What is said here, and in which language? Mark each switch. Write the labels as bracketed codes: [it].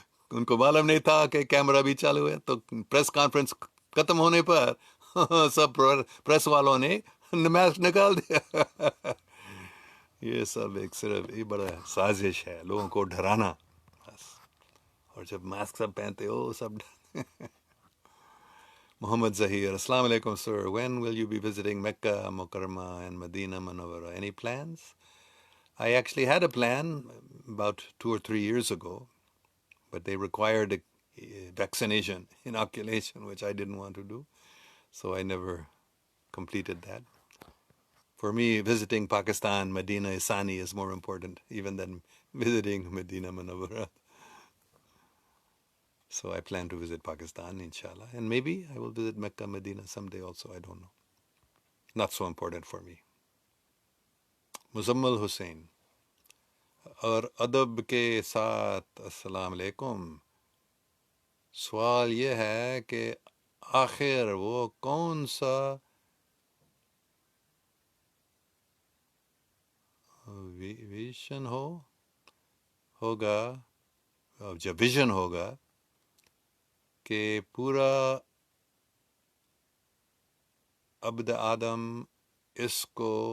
[ur] ان کو معلوم نہیں تھا کہ کیمرہ بھی چالو ہے. تو پریس کانفرنس ختم ہونے پر سب پریس والوں نے ماسک نکال دیا. یہ سب ایک صرف یہ بڑا سازش ہے لوگوں کو ڈرانا بس. اور جب ماسک سب پہنتے ہو سب محمد ظہیر، السلام علیکم sir. [en] When will you be visiting Mecca, Mukarramah and Medina Munawwara? Any plans? I actually had a plan about 2 or 3 years ago, but they required a vaccination, inoculation, which I didn't want to do. So I never completed that. For me, visiting Pakistan, Medina Isani is more important even than visiting Medina Munawwara. So I plan to visit Pakistan, inshallah. And maybe I will visit Mecca, Medina someday also. I don't know. Not so important for me. [ur] Muzammil حسین اور ادب کے ساتھ السلام علیکم. سوال یہ ہے کہ آخر وہ کون سا ویژن ہوگا جب ویژن ہوگا کہ پورا عبد آدم اس کو